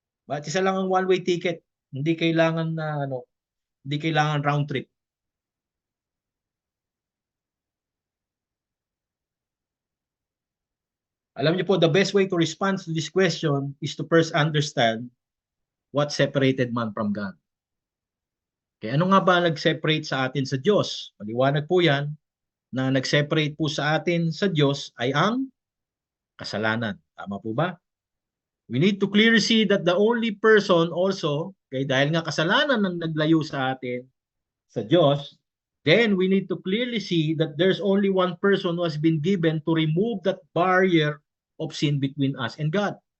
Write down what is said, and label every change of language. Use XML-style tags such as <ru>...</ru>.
<tl>Bakit isa lang ang one-way ticket? Hindi kailangan hindi kailangan round trip. Alam niyo po,</tl> <en>the best way to respond to this question is to first understand what separated man from God.</en> <tl>Okay, ano nga ba nag-separate sa atin sa Diyos? Maliwanag po yan na nag-separate po sa atin sa Diyos ay ang kasalanan. Tama po ba?</tl> <en>We need to clearly see that the only person also, okay,</en> <tl>dahil nga kasalanan ang naglayo sa atin sa Diyos,</tl> <en>then we need to clearly see that there's only one person who has been given to remove that barrier of sin between us and God.</en>